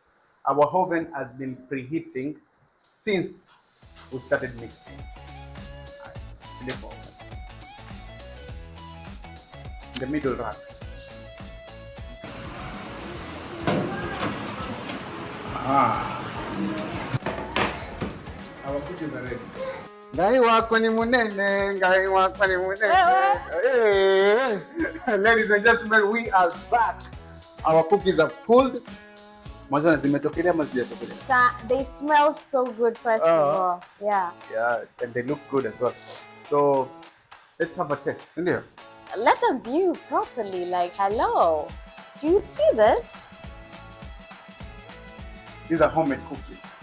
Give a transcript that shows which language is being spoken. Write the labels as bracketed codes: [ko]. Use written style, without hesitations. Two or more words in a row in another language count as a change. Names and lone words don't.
[en] Our oven has been preheating since we started mixing. Flip oven. The middle rack. Our cookies are ready. [kam] Ngai wako ni munene, ngai wako ni munene. [en] Ladies and gentlemen, we are back. Our cookies have cooled. [sw] Mazana zimetokelea ama zijatokelea? [en] They smell so good first of all. Yeah. Yeah, and they look good as well. So, let's have a taste, Cindy. Let them view properly, like hello. Do you see this? These are homemade cookies.